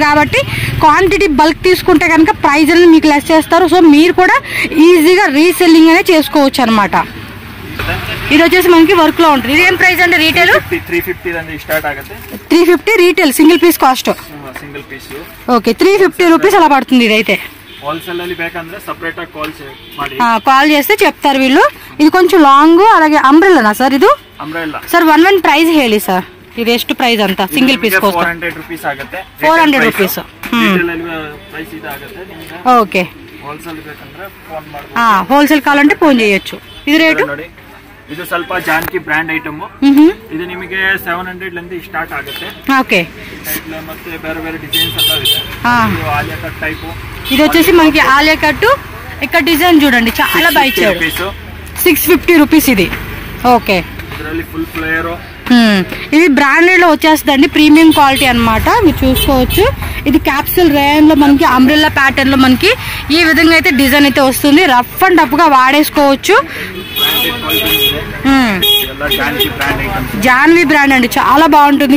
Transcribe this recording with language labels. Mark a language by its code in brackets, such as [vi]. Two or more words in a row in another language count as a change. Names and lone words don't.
[te] కాబట్టి [en] quantity bulk [te] తీసుకుంటే కనుక ప్రైస్ అనేది మీకు లెస్ చేస్తారు. సో మీరు కూడా ఈజీగా రీసెల్లింగ్ అనేది చేసుకోవచ్చు అనమాట. ఇది వచ్చేసి మనకి వర్క్ లో ఉంటుంది. ఇది ఏం ప్రైస్ అంటే రీటైల్ [kn] 350 స్టార్ట్ ఆಗುತ್ತೆ. [en] 350 retail single piece cost. single piece [te] ఓకే, 350 రూపీస్ అలా పడుతుంది. ఇదైతే [kn] హోల్సేల్ ಅಲ್ಲಿ ಬೇಕಂದ್ರೆ ಸಪರೇಟ್ ಆಗಿ [te] కాల్ చేస్తే చెప్తారు వీళ్ళు. ఇది కొంచెం లాంగ్. అలాగే అంబ్రెల్లానా సార్? ఇది అంబ్రెల్లా [kn] సార్. [en] one price [kn] ಹೇಳಿ సార్. ఇది ಎಷ್ಟು ಪ್ರೈಸ್ ಅಂತ [en] single piece cost? [kn] 400 ರೂಪೀಸ್ ಆಗುತ್ತೆ. 400 ರೂಪೀಸ್. ರಿಟೇಲ್ ಅಲ್ಲಿ ಪ್ರೈಸ್ ಇದು ಆಗುತ್ತೆ. ఓకే, హోల్సేల్ ಬೇಕಂದ್ರೆ ಫೋನ್ ಮಾಡಬಹುದು. [te] హోల్సేల్ కావాలంటే ఫోన్ చేయొచ్చు. ఇది రేటు [kn] ನೋಡಿ. ಇದು ಸ್ವಲ್ಪ ಜಾನ್ಕಿ [en] brand item. [kn] ಇದು ನಿಮಗೆ 700 ಲಿಂದ ಸ್ಟಾರ್ಟ್ ಆಗುತ್ತೆ. ఓకే, ಮತ್ತೆ ಬೇರೆ ಬೇರೆ ಡಿಸೈನ್ಸ್ ಎಲ್ಲ ಇದೆ. ಆಲಿಯಾ [en] cut type. [te] ఇది వచ్చేసి మనకి ఆలియా కట్. ఇక్కడ డిజైన్ చూడండి చాలా బాగా ఇచ్చారు. 650 రూపీస్ ఇది. ఓకే, [kn] ಇದರಲ್ಲಿ [en] full flare. [te] ఇది బ్రాండెడ్ లో వచ్చేస్తుందండి. [en] premium quality [te] అన్నమాట. మీరు చూసుకోవచ్చు. ఇది [en] capsule rayon [te] లో మనకి [en] umbrella pattern [te] లో మనకి ఈ విధంగా అయితే డిజైన్ అయితే వస్తుంది. [en] rough and tough [te] గా వాడేసుకోవచ్చు. జాన్వీ బ్రాండ్ అండి. చాలా బాగుంటుంది.